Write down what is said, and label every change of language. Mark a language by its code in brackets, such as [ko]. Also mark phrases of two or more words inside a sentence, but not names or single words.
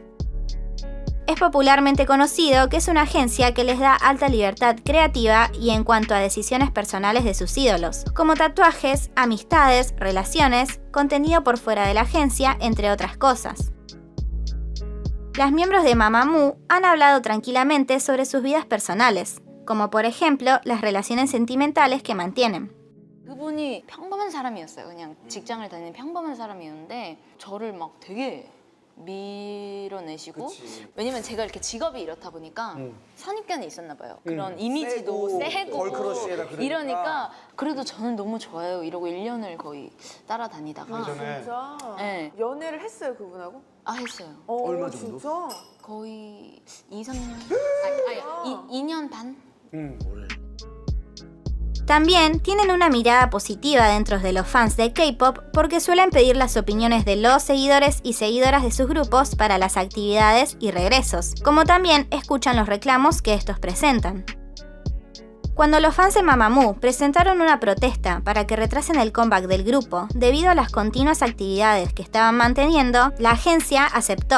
[es] Es popularmente conocido que es una agencia que les da alta libertad creativa y en cuanto a decisiones personales de sus ídolos, como tatuajes, amistades, relaciones, contenido por fuera de la agencia, entre otras cosas. Las miembros de Mamamoo han hablado tranquilamente sobre sus vidas personales, como por ejemplo las relaciones sentimentales que mantienen. [ko] 그분이 평범한 사람이었어요. 그냥 직장을 다니는 평범한 사람이었는데 저를 막 되게 밀어내시고 그치. 왜냐면 제가 이렇게 직업이 이렇다 보니까 선입견이 있었나 봐요. 그런 이미지도 세고 걸크러쉬에다 그러니까. 이러니까 그래도 저는 너무 좋아요. 이러고 1년을 거의 따라다니다가 예전에. 진짜? 네. 연애를 했어요, 그분하고? 했어요. 얼마 정도? 진짜? 거의 2, 3년? 2년 반? [es] También tienen una mirada positiva dentro de los fans de K-pop porque suelen pedir las opiniones de los seguidores y seguidoras de sus grupos para las actividades y regresos, como también escuchan los reclamos que estos presentan. Cuando los fans de Mamamoo presentaron una protesta para que retrasen el comeback del grupo debido a las continuas actividades que estaban manteniendo, la agencia aceptó.